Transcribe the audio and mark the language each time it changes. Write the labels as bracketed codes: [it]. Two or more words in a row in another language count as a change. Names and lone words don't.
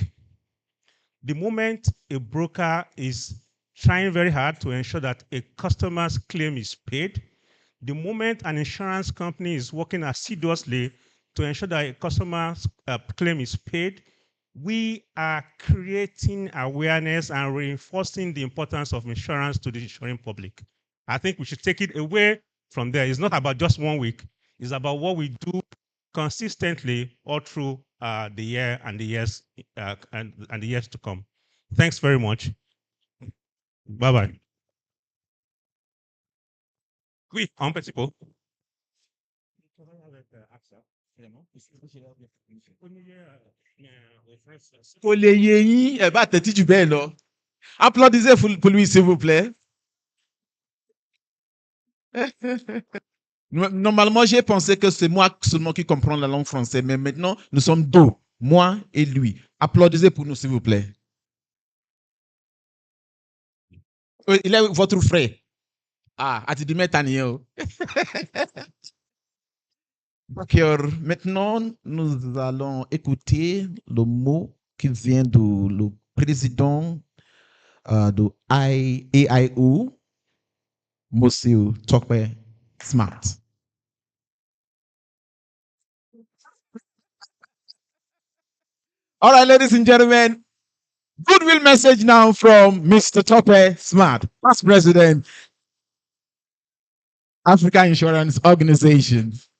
[en] The moment a broker is trying very hard to ensure that a customer's claim is paid, the moment an insurance company is working assiduously to ensure that a customer's claim is paid, we are creating awareness and reinforcing the importance of insurance to the insuring public. I think we should take it away from there. It's not about just 1 week. It's about what we do consistently all through the year and the years and the years to come. Thanks very much. Bye-bye. [fr] Oui, un petit peu. [yo] Kò lè yé yín, ẹ bá tẹ́tí jù bẹ́ẹ̀ lọ. [fr] Applaudissez pour lui, s'il vous plaît. Normalement, j'ai pensé que c'est moi seulement qui comprends la langue française, mais maintenant, nous sommes deux, moi et lui. Applaudissez pour nous, s'il vous plaît. Il est votre frère. Ah, Atidime Tanio. D'accord. Maintenant, nous allons écouter le mot qui vient du président de AIO, Monsieur Tokwe Smart. [en] All right, ladies and gentlemen, goodwill message now from Mr. Tokwe Smart, past president, Africa Insurance Organization.